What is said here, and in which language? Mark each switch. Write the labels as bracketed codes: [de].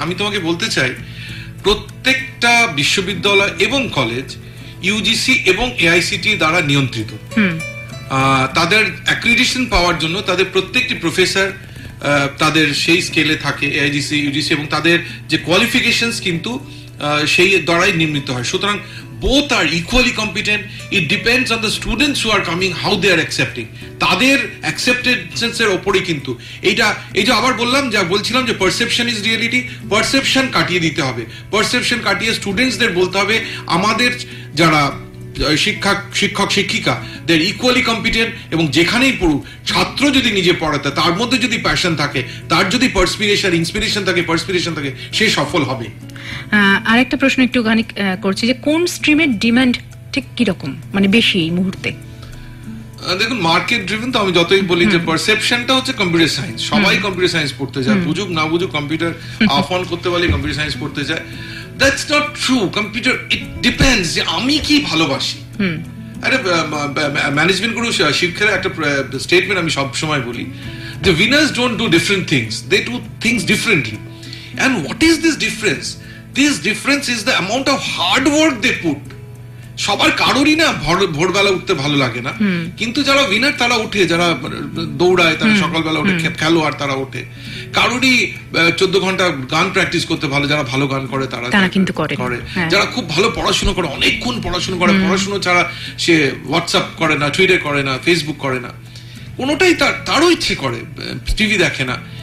[bn] আমি তোমাকে বলতে চাই, প্রত্যেকটা বিশ্ববিদ্যালয় এবং কলেজ ইউজিসি এবং এআইসিটি দ্বারা নিয়ন্ত্রিত। তাদের অ্যাক্রিডিটেশন পাওয়ার জন্য তাদের প্রত্যেকটি প্রফেসর তাদের সেই স্কেলে থাকে, এআইজিসি, ইউজিসি, এবং তাদের যে কোয়ালিফিকেশনস কিন্তু সেই দ্বারাই নির্মিত হয়। [en] সুতরাং both are equally competent. It depends on the students who are coming, how they are accepting. [bn] তাদের acceptance এর উপরে কিন্তু এই যে আবার বলছিলাম যে [en] perception is reality, [bn] পারসেপশন কাটিয়ে দিতে হবে, পারসেপশন কাটিয়ে স্টুডেন্টসদের বলতে হবে আমাদের যারা শিক্ষক শিক্ষিকা দের ইকুয়ালি কম্পিটেন্ট, এবং যেখানেই পড়ুক ছাত্র যদি নিজে পড়াতে তার মধ্যে যদি প্যাশন থাকে, তার যদি ইন্সপিরেশন থাকে, সে সফল হবে। আরেকটা প্রশ্ন একটুখানি করছি যে কোন স্ট্রিমের ডিমান্ড ঠিক কিরকম, মানে বেশি এই মুহূর্তে? দেখুন, মার্কেট ড্রিভেন তো আমি যতই বলি যে পারসেপশনটা হচ্ছে কম্পিউটার সায়েন্স, সবাই কম্পিউটার সায়েন্স পড়তে যায়, বুঝুক না বুঝুক, কম্পিউটার অফ অন করতে পারলে কম্পিউটার সায়েন্স পড়তে যায়। [en] That's not true. [bn] Computer, [en] it depends [bn] যে আমি কি ভালোবাসি। আরে ম্যানেজমেন্ট গুরু শিক্ষার একটা স্টেটমেন্ট আমি সব সময় বলি, যে [en] Winners don't do different things, they do things differently. And what is this difference? This difference is the amount of hard work they put. [bn] সবার কারোরই না ভোরবেলা উঠতে ভালো লাগে না, কিন্তু যারা উইনার তারা উঠে, যারা দৌড়ায় তারা সকালবেলা উঠে, খেলোয়াড় তারা ওঠে। কারোরই 14 ঘন্টা গান প্র্যাকটিস করতে ভালো, যারা ভালো গান করে তারা কিন্তু করে। যারা খুব ভালো পড়াশোনা করে, অনেকক্ষণ পড়াশোনা করে, পড়াশোনা ছাড়া সে হোয়াটসঅ্যাপ করে না, টুইটার করে না, ফেসবুক করে না, কোনোটাই তারও ইচ্ছে করে, টিভি দেখে না।